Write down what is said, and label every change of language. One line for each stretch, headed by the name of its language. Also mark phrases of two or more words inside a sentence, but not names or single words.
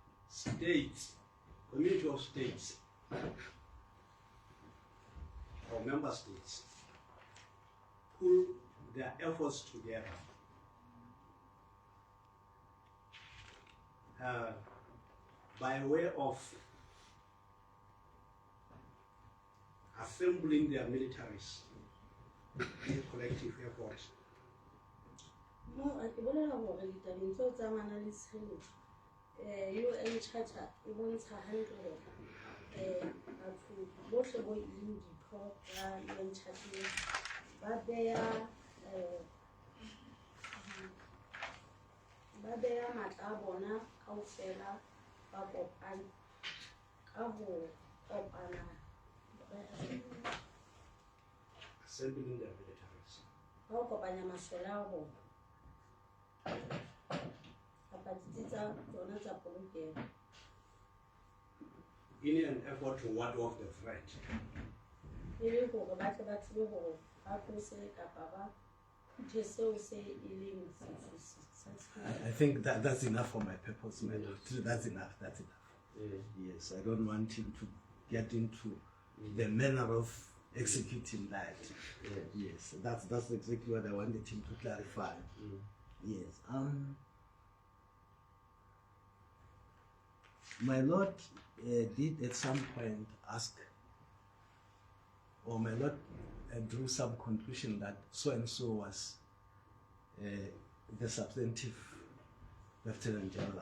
English: states, community of states, or member states, pull their efforts together by way of assembling their militaries in a collective effort.
Southern Sotho: Mo a ke bolela hore ditabeng tseo tsa mana le tshireletso UN Charter e bontsha hantle hore batho bohle bo ileng ditho tsa UN Charter ba beya matla a bona kaofela ba kopane ka ho kopana
English: Assembling their militaries.
Southern Sotho: ka ho kopanya masole a bona kapa ditsi tsa tsona tsa polokeho
English: In an effort to ward off the threat.
Southern Sotho: e le hore ba tle ba tsebe hore ba tlose kapa ba phuthe seo se e leng sesusi sa tshireletso.
English: I think that's enough for my purpose, my lord. That's enough. Yes, I don't want him to get into the manner of executing that. Yes, that's exactly what I wanted him to clarify. Yes. My lord did at some point ask, or my lord drew some conclusion that so and so was the substantive Lieutenant General.